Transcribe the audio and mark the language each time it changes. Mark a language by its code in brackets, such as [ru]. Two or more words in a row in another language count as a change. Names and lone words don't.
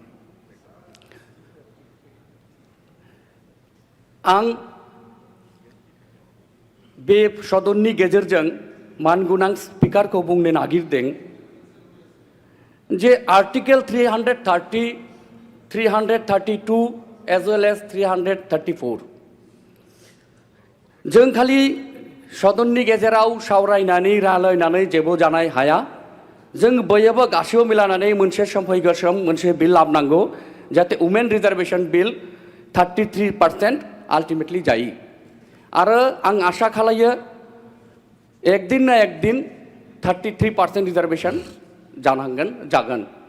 [brx] आं बे सदननि गेजेरजों मानगोनां स्पीकारखौ बुंनो नागिरदों जे आर्टिकल 330, 332 [en] as well as [brx] 334 जों खालि सदननि गेजेराव सावरायनानै रायलायनानै जेबो जानो हाया जों बयबो गासैबो मिलानानै मोनसे सम फैगोन मोनसे बिल लाबोनांगौ जाहाथे [en] women reservation bill [brx] 33% आल्टिमेटली जायो आरो आं आशा खालायो [hi] एक दिन ना एक दिन [brx] 33% रिजार्वेशन जागोन